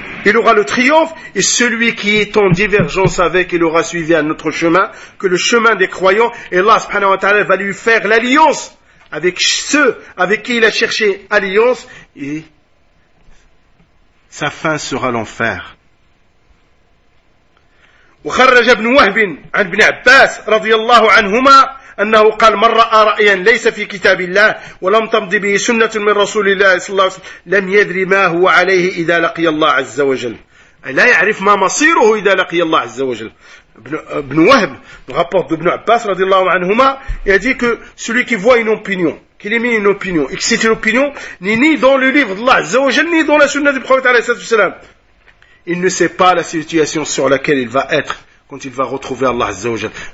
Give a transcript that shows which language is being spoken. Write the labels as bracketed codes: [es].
[fr] il aura le triomphe, et celui qui est en divergence avec, il aura suivi un autre chemin, que le chemin des croyants, et Allah subhanahu wa ta'ala va lui faire l'alliance avec ceux avec qui il a cherché alliance, et sa fin sera l'enfer. [ar] وخرج ابن وهب عن ابن عباس رضي الله عنهما أنه قال من رأى رأيا ليس في كتاب الله ولم تمضي به سنة من رسول الله صلى الله عليه وسلم لم يدري ما هو عليه إذا لقي الله عز وجل لا يعرف ما مصيره إذا لقي الله عز وجل [fr] ابن وهب rapport d'Ibn Abbas رضي الله عنهما il a dit que celui qui voit une opinion qu'il émet une opinion et que c'est une opinion ni dans le livre d'Allah عز وجل ni dans la sunna du prophète عليه الصلاة والسلام il ne sait pas la situation sur laquelle il va être quand il va retrouver Allah Azza wa Jalla.